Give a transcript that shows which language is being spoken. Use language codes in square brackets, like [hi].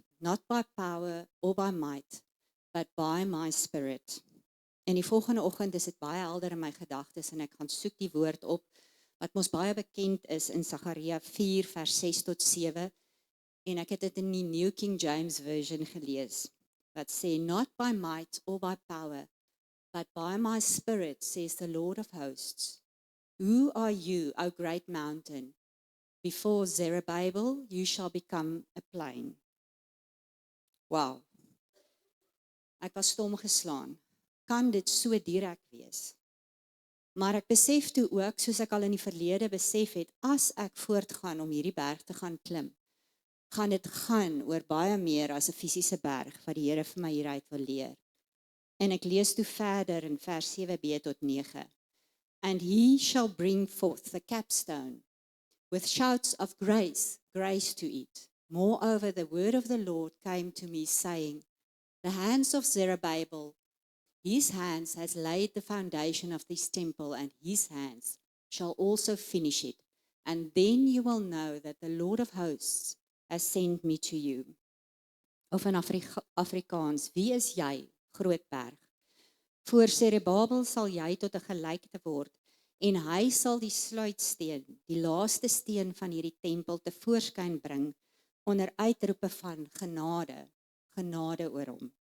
[en] Not by power or by might, but by my spirit. [af] En die volgende oggend is dit baie helder in my gedagtes en ek gaan soek die woord op, wat mos baie bekend is in Sagaria 4 vers 6 tot 7. En ek het dit in die New King James Version gelees, wat sê, [en] not by might or by power, but by my spirit, says the Lord of hosts. Who are you, O great mountain? Before Zerubbabel, you shall become a plain. [af] Wow. Ek was stom geslaan. Kan dit so direk wees? Maar ek besef toe ook, soos ek al in die verlede besef het, as ek voortgaan om hierdie berg te gaan klim, gaan dit gaan oor baie meer as 'n fisiese berg, wat die Here vir my hieruit wil leer. En ek lees toe verder in vers 7b tot 9. [en] And he shall bring forth the capstone, with shouts of grace, grace to it. Moreover, the word of the Lord came to me, saying, the hands of Zerubbabel, his hands has laid the foundation of this temple, and his hands shall also finish it. And then you will know that the Lord of hosts has sent me to you. [af] Of in Afrikaans, wie is jy, groot berg? Voor Zerubbabel sal jy tot 'n gelykte word, en hy sal die sluitsteen, die laaste steen van hierdie tempel tevoorskyn bring, onder uitroepe van genade, genade oor hom.